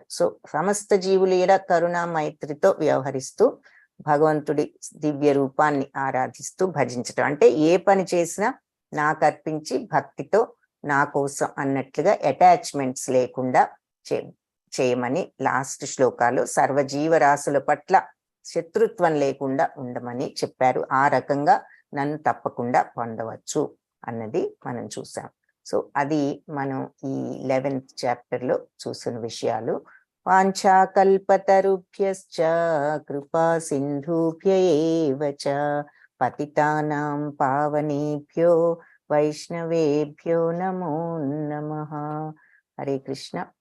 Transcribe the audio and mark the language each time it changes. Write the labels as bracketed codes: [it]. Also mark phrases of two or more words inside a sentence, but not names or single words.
[te] సో సమస్త జీవుల ఎడ కరుణ మైత్రితో వ్యవహరిస్తూ భగవంతుడి దివ్య రూపాన్ని ఆరాధిస్తూ భజించటం అంటే ఏ పని చేసినా నాకు అర్పించి భక్తితో నా కోసం అన్నట్లుగా అటాచ్మెంట్స్ లేకుండా చేయమని లాస్ట్ శ్లోకాలు సర్వజీవరాశుల పట్ల శత్రుత్వం లేకుండా ఉండమని చెప్పారు. ఆ రకంగా నన్ను తప్పకుండా పొందవచ్చు అన్నది మనం చూసాం. సో అది మనం ఈ 11th చాప్టర్ లో చూసిన విషయాలు. [sa] వాంఛాకల్పతరుభ్యశ్చ కృపా సింధుభ్య ఏవ చ పతితానాం పావనేభ్యో వైష్ణవేభ్యో నమో నమః. [te] హరే కృష్ణ.